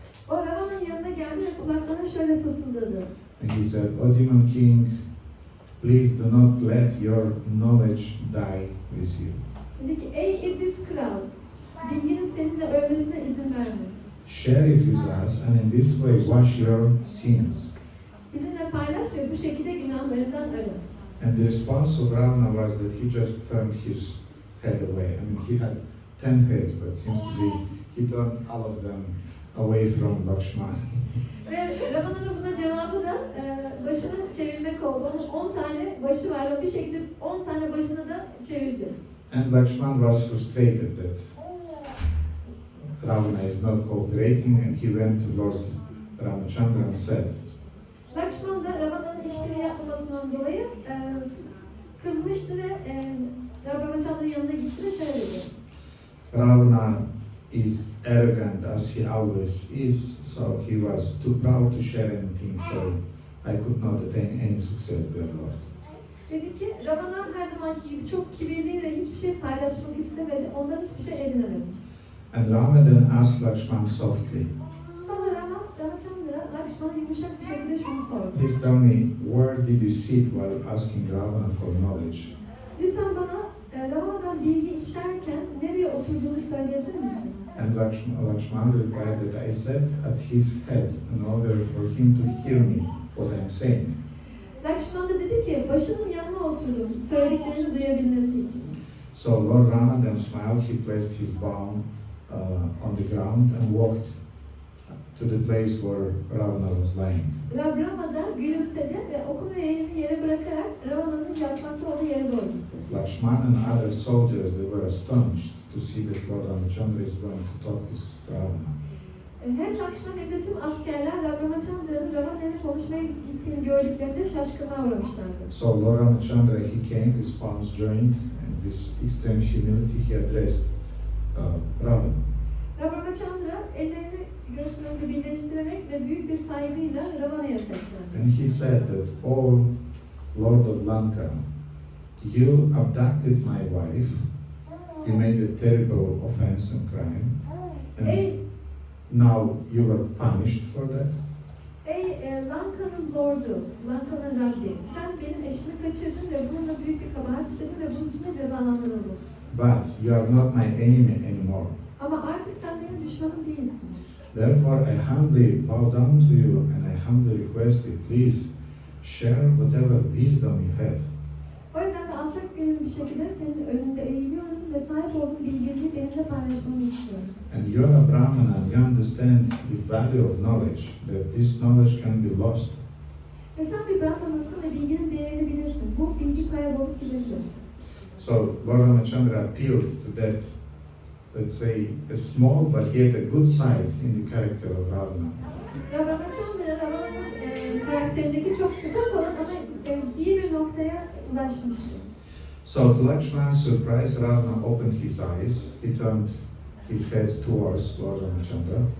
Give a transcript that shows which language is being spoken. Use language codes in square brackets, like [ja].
[tr] O Ravana'nın yanına geldi ve kulaklarına şöyle fısıldadı. [en] And he said, O Demon King, please do not let your knowledge die with you. [tr] Dedi ki ey iblis kral, bilginin seninle ölmesine izin verme. [en] Share it with us and in this way wash your sins. [tr] Bizimle paylaş ve bu şekilde günahlarından arın. [en] And the response of Ravana was that he just turned his head away. I mean, he had 10 heads, but seems to be he turned all of them away from Lakshman. [tr] Ve Ravana'nın buna cevabı da başını çevirmek oldu. Onun 10 tane başı var ve bir şekilde 10 tane başını da çevirdi. [en] And Lakshman was frustrated that Ravana is not cooperating, and he went to Lord Ramachandra and said, [tr] Lakshman da Ravana'nın işbirliği yapmamasından dolayı kızmıştı ve Ramachandra'nın yanına gitti ve şöyle dedi. [en] Ravana is arrogant as he always is, so he was too proud to share anything, so I could not attain any success there, Lord. [tr] Dedi ki Ravana her zamanki gibi çok kibirli ve hiçbir şey paylaşmak istemedi. Ondan hiçbir şey edinemedi. [en] And Rama then asked Lakshman softly, [tr] Sonra Ramachandra Lakshman'a yumuşak bir şekilde şunu sordu. [en] please tell me, where did you sit while asking Ravana for knowledge? [tr] Lütfen bana Ravana'dan bilgi isterken nereye oturduğunu söyleyebilir misin? [en] And Lakshman replied that I sat at his head in order for him to hear me, what I'm saying. [tr] Lakshman da dedi ki başının yanına oturdum söylediklerini duyabilmesi için. [en] So Lord Rama then smiled, he placed his bow on the ground and walked to the place where Ravana was lying. [tr] Rama da gülümsedi ve oku ve elini yere bırakarak Ravana'nın yatmakta olduğu yere doğru gitti. [en] Lakshman and other soldiers, they were astonished to see that Lord Ramachandra is going to talk with Ravana. [tr] Hem Lakshman hem de tüm askerler Ramachandra'nın Ravana'yla konuşmaya gittiğini gördüklerinde şaşkınlığa uğramışlardı. [en] So Lord Ramachandra, he came, his palms joined, and with extreme humility he addressed Ravana. [tr] Ramachandra ellerini göğsünde birleştirerek ve büyük bir saygıyla Ravana'ya seslendi. [en] And he said that, "Oh Lord of Lanka, you abducted my wife, you made a terrible offense and crime, and now you were punished for that. [tr] Ey Lanka'nın lordu, Lanka'nın Rabbi, sen benim eşimi kaçırdın ve bununla büyük bir kabahat işledin ve bunun için de cezalandırıldın. [en] But you are not my enemy anymore. [tr] Ama artık sen benim düşmanım değilsin. [en] Therefore I humbly bow down to you and I humbly request you, please share whatever wisdom you have. [tr] O yüzden de alçak gönüllü bir şekilde senin önünde eğiliyorum ve sahip olduğum bilgiyi benimle paylaşmanı istiyorum. [en] And you are a Brahmana and you understand the value of knowledge, that this knowledge can be lost. [tr] Ve sen bir Brahmanasın ve bilginin değerini bilirsin. Bu bilgi kaybolup gidebilir. [en] So Lord Ramachandra appealed to that, let's say, a small but yet a good side in the character of Ravana. [tr] Ramachandra, Ravana'nın karakterindeki çok ufak olan ama iyi bir noktaya ulaşmıştı. [en] So to Lakshman's surprise, Ravana opened his eyes. He turned his head towards Lord Ramachandra.